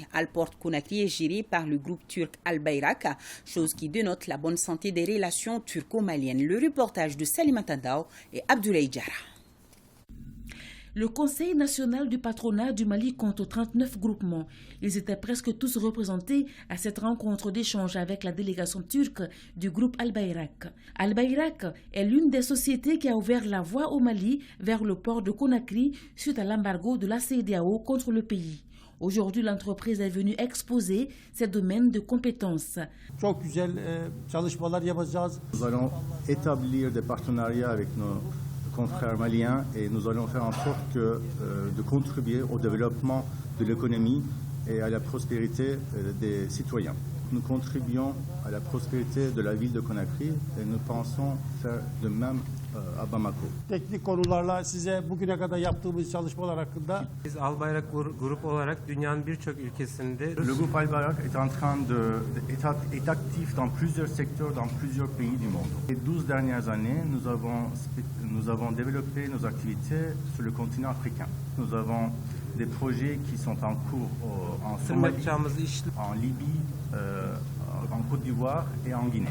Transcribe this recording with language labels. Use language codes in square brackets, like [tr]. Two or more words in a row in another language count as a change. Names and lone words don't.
[fr] Alport Conakry est géré par le groupe turc Al-Bayrak, chose qui dénote la bonne santé des relations turco-maliennes. Le reportage de Salima Tandao et Abdoulaye Diarra. Le Conseil national du patronat du Mali compte 39 groupements. Ils étaient presque tous représentés à cette rencontre d'échange avec la délégation turque du groupe Al-Bayrak. Al-Bayrak est l'une des sociétés qui a ouvert la voie au Mali vers le port de Conakry suite à l'embargo de la CEDEAO contre le pays. Aujourd'hui, l'entreprise est venue exposer ses domaines de compétences. Nous allons établir des partenariats avec nos confrères maliens et nous allons faire en sorte de contribuer au développement de l'économie et à la prospérité des citoyens. Nous contribuons à la prospérité de la ville de Conakry et nous pensons faire de même à Bamako. [tr] Teknik konularla size bugüne kadar yaptığımız çalışmalar hakkında Biz Al-Bayrak grup olarak dünyanın birçok ülkesinde [fr] Le groupe Al-Bayrak est en train est actif dans plusieurs secteurs dans plusieurs pays du monde. Les 12 dernières années, nous avons développé nos activités sur le continent africain. Nous avons des projets qui sont en cours en Somalie, en Libye, en Côte d'Ivoire et en Guinée.